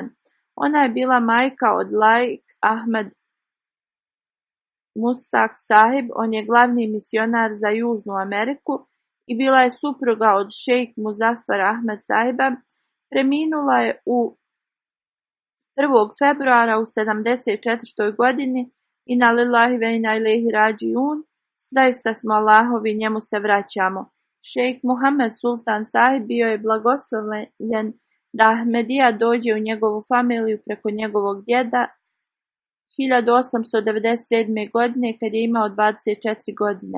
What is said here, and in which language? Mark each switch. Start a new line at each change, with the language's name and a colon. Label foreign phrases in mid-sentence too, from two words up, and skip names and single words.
Bosnian: Ona je bila majka od Laik Ahmed Mustak sahib, on je glavni misionar za Južnu Ameriku i bila je supruga od šejk Muzaffar Ahmed sahiba. Preminula je 1. februara u 74. godini.
Arabic: إنا لله وإنا إليه راجعون.
Bosnian: Zaista smo Allahovi, njemu se vraćamo. Šejk Muhammed Sultan sahib bio je blagoslovljen da Ahmedija dođe u njegovu familiju preko njegovog djeda 1897. godine kad je imao 24 godine.